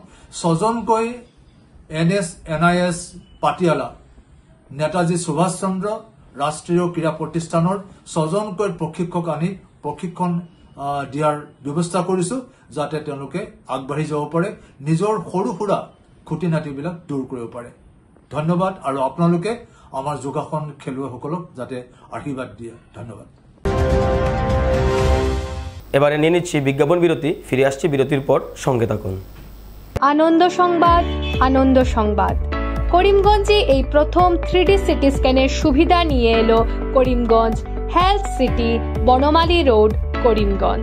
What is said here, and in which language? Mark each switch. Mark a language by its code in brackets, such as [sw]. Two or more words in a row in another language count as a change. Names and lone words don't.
[as] 6জনকৈ NIS পাটিয়ালা নেতাজী সুভাষ চন্দ্ৰ ৰাষ্ট্ৰীয় ক্ৰীড়া প্ৰতিষ্ঠানৰ 6জনকৈ প্ৰশিক্ষক আনি প্ৰশিক্ষণ দিয়াৰ ব্যৱস্থা কৰিছো, যাতে তেওঁলোকে আগবাঢ়ি যাব পাৰে, নিজৰ সৰু সুৰা খুঁটি নাটিবিলাক দূৰ কৰিব পাৰে। ধন্যবাদ। আৰু আপোনালোকে আমাৰ যোগাসন খেলুৱৈসকলক যাতে আশীৰ্বাদ দিয়ে। ধন্যবাদ। [bn] এবারে নিয়ে নিচ্ছি বিজ্ঞাপন বিরতি, ফিরে আসছি বিরতির পর, সঙ্গে থাকুন। আনন্দ সংবাদ, আনন্দ সংবাদ। করিমগঞ্জে এই প্রথম 3D সিটি স্ক্যানের সুবিধা নিয়ে এলো করিমগঞ্জ হেলথ সিটি, বনমালী রোড, করিমগঞ্জ।